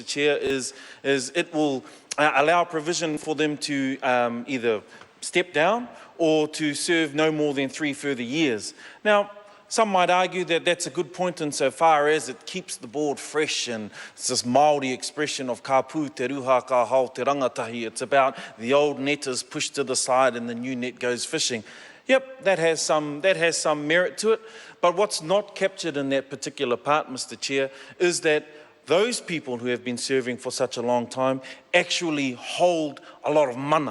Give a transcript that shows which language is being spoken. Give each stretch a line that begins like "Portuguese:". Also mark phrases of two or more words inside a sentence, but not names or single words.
English: Chair, is it will allow provision for them to either step down or to serve no more than 3 further years. Now, some might argue that that's a good point insofar as it keeps the board fresh, and it's this Māori expression of
Māori: ka pū te ruha ka hau te rangatahi.
English: It's about the old net is pushed to the side and the new net goes fishing. Yep, that has some merit to it, but what's not captured in that particular part, Mr. Chair, is that those people who have been serving for such a long time actually hold a lot of mana.